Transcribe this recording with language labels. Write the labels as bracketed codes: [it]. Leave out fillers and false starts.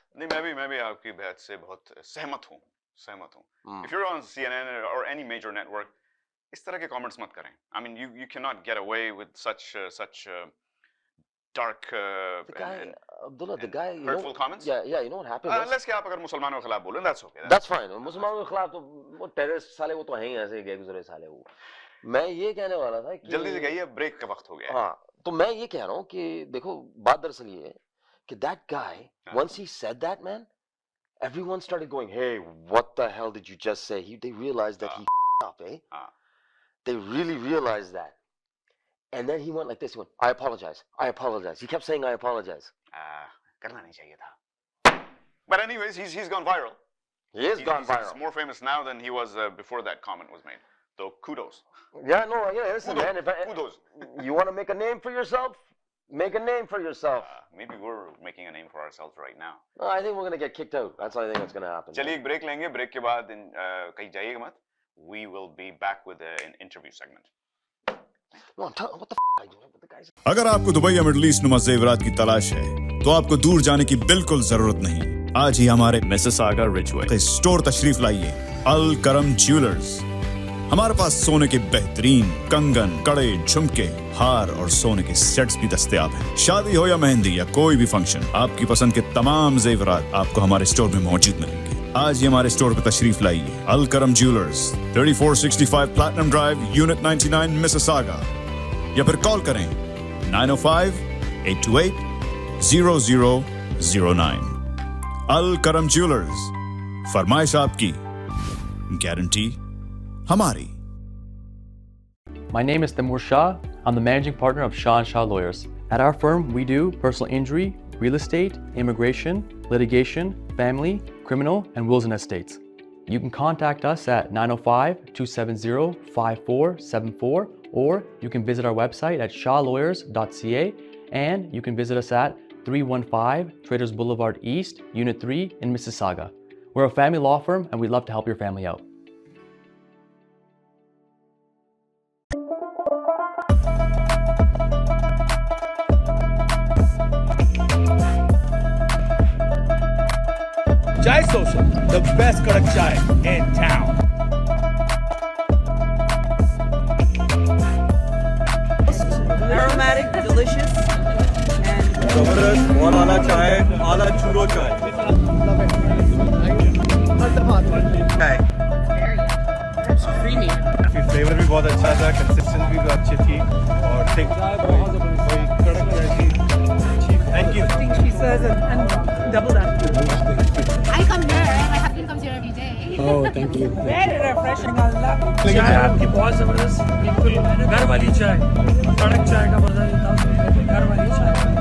[hi] नहीं मैं भी आपकी बात से बहुत सहमत हूँ. [en] If you're on CNN or any major network [hi] इस तरह के comments मत करें. [en] I mean you cannot get away with such dark and Abdullah, the guy hurtful comments. Yeah, you know what happened? [hi] Unless कि आप अगर मुसलमानों के खिलाफ बोलें, [en] that's okay. That's fine. [hi] मुसलमानों के खिलाफ तो वो टेररिस्ट साले वो तो हैं ही ऐसे गए गुजरे साले वो. मैं ये कहने वाला था कि जल्दी से कहिए ब्रेक का वक्त हो गया है. हाँ, तो मैं ये कह रहा हूँ कि देखो बात दरअसल ये है कि [en] that guy once he said that man, everyone started going, hey, what the hell did you just say? They realized that he up, eh? They really realized that. And then he went like this. He went, I apologize. He kept saying, I apologize. [hi] करना नहीं चाहिए था. [en] But anyways, he's gone viral. He's gone viral. He's more famous now than he was before that comment was made. So kudos. Yeah, listen, man. Kudos. You want to make a name for yourself? Make a name for yourself. Maybe we're making a name for ourselves right now. I think we're going to get kicked out. That's what I think that's going to happen. [hi] चलिए एक break लेंगे. Break के बाद कहीं जाइएगा मत. [en] We will be back with an interview segment. No, what the f*** are you doing with the guys? [hi] अगर आपको दुबई या मिडल ईस्ट नुमा ज़ेवरात की तलाश है तो आपको दूर जाने की बिल्कुल जरूरत नहीं. आज ही हमारे मिसिसागा रिजवे स्टोर तशरीफ लाइए. अल करम ज्वेलर्स. हमारे पास सोने के बेहतरीन कंगन, कड़े, झुमके, हार और सोने के सेट्स भी दस्तयाब हैं. शादी हो या मेहंदी या कोई भी फंक्शन, आपकी पसंद के तमाम जेवरात आपको हमारे स्टोर में मौजूद मिलेंगे. आज ही हमारे स्टोर पर तशरीफ लाइए. अल करम jewellers, 3465 platinum drive, unit 99, Mississauga. या फिर कॉल करें 905-828-0009. अल करम ज्वेलर्स. फरमाइश आपकी, गारंटी हमारी. [en] My name is Timur Shah. I'm the managing partner of Shah & Shah Lawyers. At our firm, we do personal injury, real estate, immigration, litigation, family, criminal, and wills and estates. You can contact us at 905-270-5474, or you can visit our website at shawlawyers.ca, and you can visit us at 315 Traders Boulevard East, Unit 3 in Mississauga. We're a family law firm, and we'd love to help your family out. Chai Social, the best karak chai in town. Aromatic, delicious, and [hi] Zabardast, बहुत आला चाय, आला churro chai. Chai. [en] it's creamy. [hi] Flavor भी बहुत अच्छा था, consistency भी अच्छी थी, और thick. कोई कड़क चाय थी. [en] Thank you. I think she says and double that. I come here. My husband comes here every day. Oh, thank you. Very refreshing. [hi] चाय आपकी बहुत जबरदस्त बिल्कुल घर वाली चाय कड़क चाय का मजा लेता हूँ घर वाली चाय